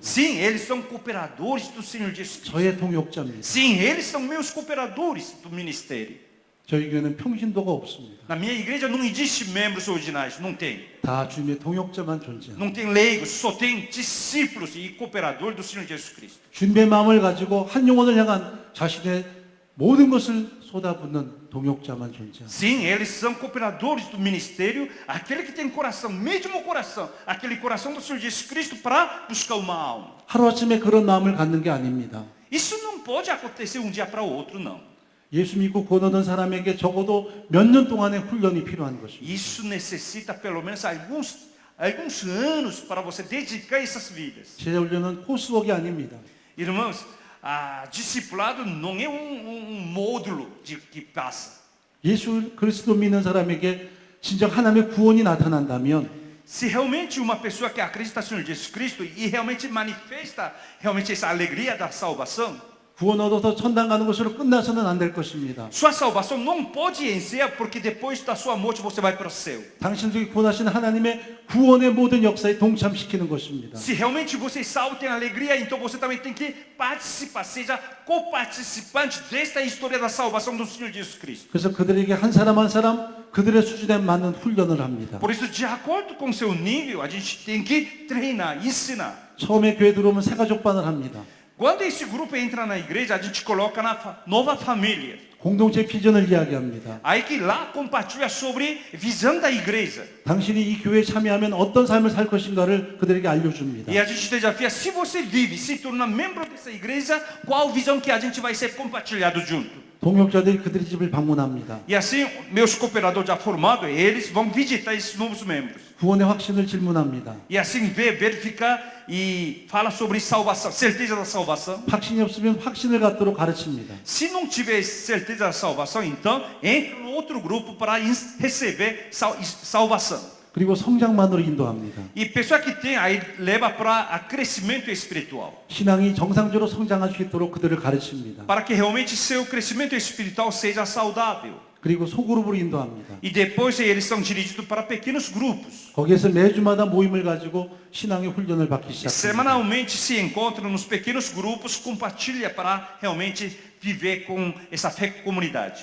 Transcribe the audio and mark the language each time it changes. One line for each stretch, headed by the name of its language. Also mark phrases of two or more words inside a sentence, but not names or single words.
Portuguese: Sim, eles são cooperadores do Senhor Jesus Cristo.
Korean: 저의 동역자입니다.
Portuguese: Sim, eles são meus cooperadores do ministério.
Korean: 저희 교회는 평신도가 없습니다.
Portuguese: Na minha igreja não existe membros ordinários, não tem.
Korean: 다 주님의 동역자만 존재합니다.
Portuguese: Não tem leigos, só tem discípulos e cooperadores do Senhor Jesus Cristo.
Korean: 주님의 마음을 가지고 한 영혼을 향한 자신의 모든 것을 쏟아붓는 동역자만 존재합니다.
Portuguese: Sim, eles são cooperadores do ministério, aquele que tem coração, mesmo coração, aquele coração do Senhor Jesus Cristo para buscar uma alma.
Korean: 하루아침에 그런 마음을 갖는 게 아닙니다.
Portuguese: Isso não pode acontecer um dia para o outro, não.
Korean: 예수 믿고 구원 얻은 사람에게 적어도 몇 년 동안의 훈련이 필요한 것입니다.
Portuguese: Isso necessita pelo menos alguns anos para você dedicar essas vidas.
Korean: 제자 훈련은 코스웍이 아닙니다.
Portuguese: Irmãos, discipulado não é módulo que passa.
Korean: 예수 그리스도 믿는 사람에게 진정 하나님의 구원이 나타난다면
Portuguese: Se realmente uma pessoa que acredita no Senhor Jesus Cristo e realmente manifesta realmente essa alegria da salvação,
Korean: 구원 얻어서 천당 가는 것으로 끝나서는 안 될 것입니다.
Portuguese: sua salvação não pode encerrar porque depois da sua morte você vai para o céu.
Korean: 당신들이 구원하신 하나님의 구원의 모든 역사에 동참시키는 것입니다.
Portuguese: Se realmente você é salvo, tem alegria, então você também tem que participar, seja co-participante desta história da salvação do Senhor Jesus Cristo.
Korean: 그래서 그들에게 한 사람 한 사람 그들의 수준에 맞는 훈련을 합니다.
Portuguese: Por isso, de acordo com seu nível, a gente tem que treinar, ensinar.
Korean: 처음에 교회 들어오면 새가족반을 합니다.
Portuguese: Quando esse grupo entra na igreja, a gente coloca na nova família.
Korean: 공동체 비전을 이야기합니다.
Portuguese: Aí que lá compartilha sobre visão da igreja.
Korean: 당신이 이 교회에 참여하면 어떤 삶을 살 것인가를 그들에게 알려줍니다.
Portuguese: E a gente desafia, se você vive, se torna membro dessa igreja, qual visão que a gente vai ser compartilhado junto.
Korean: 동역자들이 그들의 집을 방문합니다.
Portuguese: E assim, meus cooperadores já formados, eles vão visitar esses novos membros.
Korean: 구원의 확신을 질문합니다.
Portuguese: E assim verificar e fala sobre salvação, certeza da salvação.
Korean: 확신이 없으면 확신을 갖도록 가르칩니다.
Portuguese: Se não tiver certeza da salvação, então entra no outro grupo para receber salvação.
Korean: 그리고 성장만으로 인도합니다.
Portuguese: E pessoa que tem aí leva para crescimento espiritual.
Korean: 신앙이 정상적으로 성장할 수 있도록 그들을 가르칩니다.
Portuguese: Para que realmente seu crescimento espiritual seja saudável.
Korean: 그리고 소그룹으로 인도합니다.
Portuguese: E depois eles são dirigidos para pequenos grupos.
Korean: 거기에서 매주마다 모임을 가지고 신앙의 훈련을 받기 시작합니다.
Portuguese: Semanalmente se encontram nos pequenos grupos, compartilha para realmente viver com essa fé comunidade.